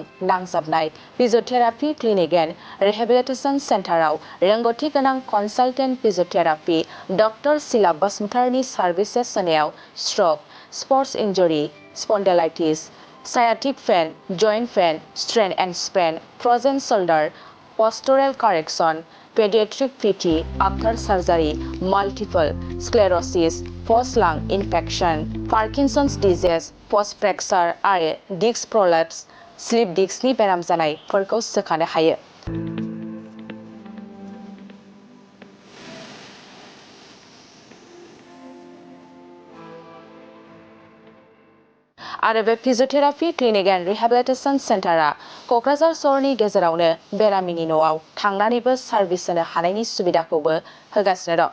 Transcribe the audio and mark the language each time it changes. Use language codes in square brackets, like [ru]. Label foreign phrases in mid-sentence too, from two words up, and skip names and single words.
[brx] नांजाबनाय फिजियोथेरापि क्लिनिक एन्ड रिहेबिलिटेशन सेन्टाराव रोंग'थि गोनां [en] consultant physiotherapy doctor [brx] शिला बसुमतारीनि सार्भिसेस होनायाव स्ट्रक, [en] sports injury, [brx] स्पन्डिलाइटिस, [en] sciatic pain, joint pain, strain and sprain, frozen shoulder, postural correction, pediatric PT, after surgery, multiple sclerosis, post-lung infection, Parkinson's disease, post-fracture आरो disc prolapse, slip discनि [brx] बेराम जानायफोरखौ सोखानो हायो। आरो बे फिजियोथेरापि क्लिनिक एन्ड रिहेबिलिटेशन सेन्टारा क'क्राझार सहरनि गेजेरावनो बेरामिनि न'आव थांनानैबो सार्भिस होनो हानायनि सुबिदाखौबो होगासिनो दं।